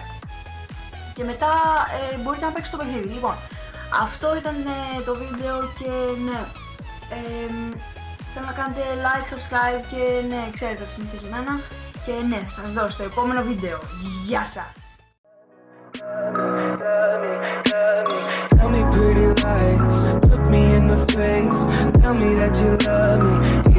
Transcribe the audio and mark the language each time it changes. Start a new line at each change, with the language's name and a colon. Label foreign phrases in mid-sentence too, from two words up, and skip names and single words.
Greek: Και μετά μπορείτε να παίξετε το παιχνίδι. Λοιπόν, αυτό ήταν το βίντεο και ναι, θέλω να κάνετε
English: like, subscribe
Greek: και ναι, ξέρετε τα συνηθισμένα. Και ναι, σας δω στο επόμενο βίντεο. Γεια σας!
English: Tell me pretty lies, look me in the face, tell me that you love me.